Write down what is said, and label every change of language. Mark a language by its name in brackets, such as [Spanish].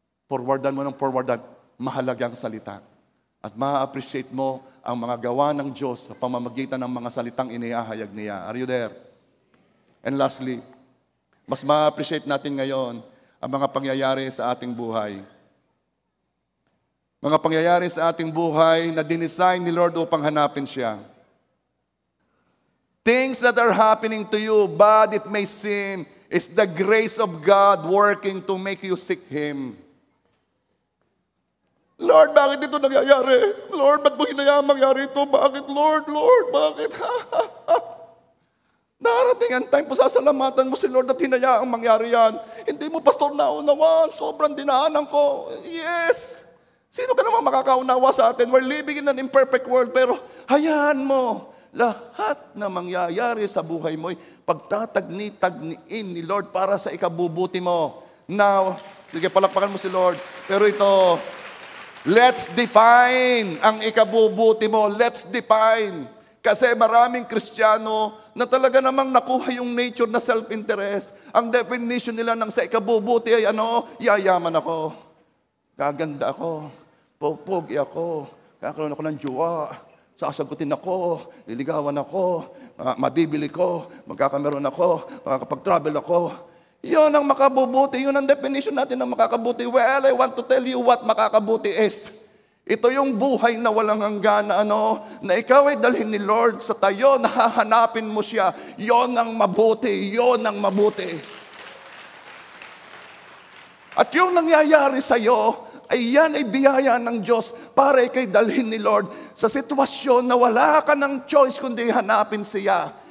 [Filipino] Forwardan mo ng forwardan. Mahalagang salita. At ma-appreciate mo ang mga gawa ng Diyos sa pamamagitan ng mga salitang inihahayag niya. [English] Are you there? And lastly, [Filipino] mas ma-appreciate natin ngayon ang mga pangyayari sa ating buhay. Mga pangyayari sa ating buhay na dinesign ni Lord upang hanapin siya. [English] Things that are happening to you, bad it may seem, is the grace of God working to make you seek Him. [Filipino] Lord, bakit ito nangyayari? Lord, ba't mo hinayaan mangyari ito? Bakit, Lord? Lord, bakit? Darating ang time po, sasalamatan mo si Lord at hinayaang mangyari yan. Hindi mo, pastor, naunawan. Sobrang dinaanan ko. Yes! Sino ka naman makakaunawa sa atin? [English] We're living in an imperfect world, [Filipino] pero hayaan mo. Lahat na mangyayari sa buhay mo, pagtatagni-tagniin ni Lord para sa ikabubuti mo. Now, sige, palakpakan mo si Lord. Pero ito, [English] let's define [Filipino] ang ikabubuti mo. Let's define. Kasi maraming Kristiyano na talaga namang nakuha yung nature na self-interest. Ang definition nila ng sa ikabubuti ay yayaman ako, gaganda ako, pupugi ako, kakaroon ako ng jowa, sasagutin ako, liligawan ako, mabibili ko, magkakameron ako, makakapag-travel ako. Yun ang makabubuti. Yun ang definition natin ng makakabuti. [English] Well, I want to tell you what makakabuti is. [Filipino] Ito yung buhay na walang hanggan na ikaw ay dalhin ni Lord sa tayo, nahahanapin mo siya. Yun ang mabuti. Yun ang mabuti. At yung nangyayari sa iyo, ay yan ay biyaya ng Diyos para ikay dalhin ni Lord sa sitwasyon na wala ka ng choice kundi hanapin siya.